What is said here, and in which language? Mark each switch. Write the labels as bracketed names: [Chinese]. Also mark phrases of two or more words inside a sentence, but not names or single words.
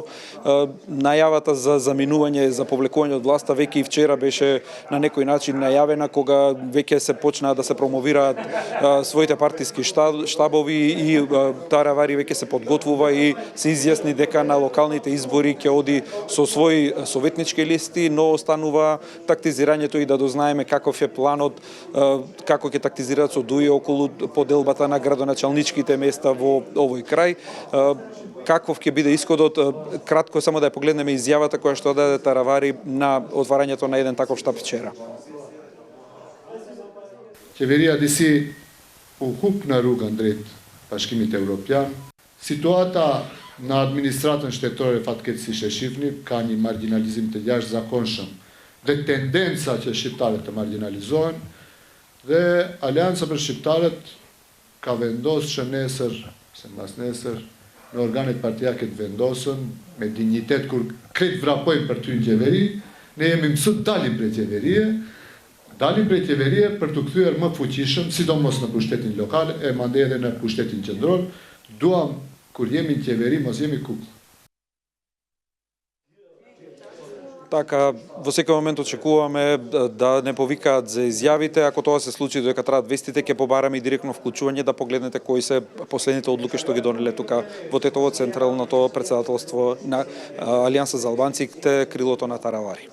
[Macedonian] Најавата за заминување, за повлекување од власта веќе и вчера беше на некој начин најавена, кога веќе се почнаа да се промовираат своите партиски штабови и Таравари веќе се подготвува и се изјасни дека на локалните избори ќе оди со своји советнички листи, но останува тактизирањето и да дознаеме каков е планот, како ќе тактизираат со ДУИ околу поделбата на градоначалничките места во овој крај. Каков ќе биде исходот? Кратко само да ја погледнеме изјавата која што даде Таравари на отварањето на еден таков штаб вчера. [Albanian] Qeveria disi u hup në rrugën drejt bashkimit evropian. Situata në administratën shtetërore fatkeqësisht e shifni, ka një marginalizim të jashtëzakonshëm dhe tendenca që shqiptarët të marginalizohen, dhe Aleanca për Shqiptarët ka vendosur që nesër, se mbas nesër, në organet partijake të vendosën me dignitet kur krejt vrapojnë për ty në qeveri, ne jemi mësut dalim prej qeverie për të kthyer më fuqishëm, sidomos në pushtetin lokal, e mandej edhe në pushtetin qendror. Duam kur jemi në qeveri, mos jemi kukë. [Macedonian] Така, во секој момент очекуваме да не повикаат за изјавите. Ако тоа се случи додека траат вестите, ќе побараме и директно вклучување да погледнете кои се последните одлуки што ги донеле тука во Тетово, Централното претседателство на Алијанса за албанците, крилото на Таравари.